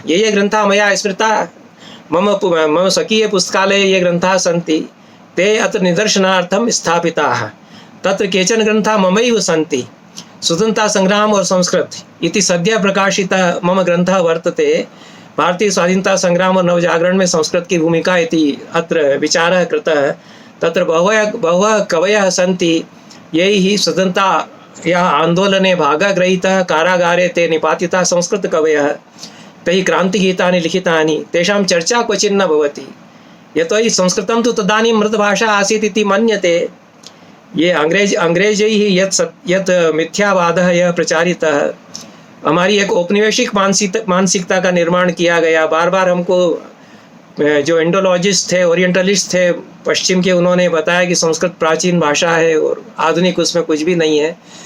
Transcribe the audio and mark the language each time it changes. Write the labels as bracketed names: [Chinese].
[Sanskrit] ये ग्रन्थाः मया स्मृता मम स्वकीय पुस्तकालये ये ग्रन्थाः सन्ति ते अत्र निदर्शनार्थं स्थापिताः। तत्र केचन ग्रन्थाः ममैव सन्ति। स्वतंत्रता संग्राम और संस्कृत इति सद्य प्रकाशितः मम ग्रंथः वर्तते। भारतीय स्वाधीनता संग्राम और नवजागरण में संस्कृत की भूमिका इति अत्र विचारः कृतः। तत्र बहवः कवयः सन्ति यैः स्वतन्त्रतायाः आन्दोलने भागः गृहीतः कारागारे ते निपातिताः संस्कृत कवयः तैः क्रान्तिगीतानि लिखितानि तेषां चर्चा क्वचिन्न भवति यतोहि संस्कृतं तु तदानीं मृतभाषा आसीत् इति मन्यते। ये अंग्रेजैः यत् मिथ्यावादः यह प्रचारितः, [Hindi] हमारी एक औपनिवेशिक मानसिकता का निर्माण किया गया। बार बार हमको जो इंडोलॉजिस्ट थे ओरिएंटलिस्ट थे पश्चिम के उन्होंने बताया कि संस्कृत प्राचीन भाषा है और आधुनिक उसमें कुछ भी नहीं है।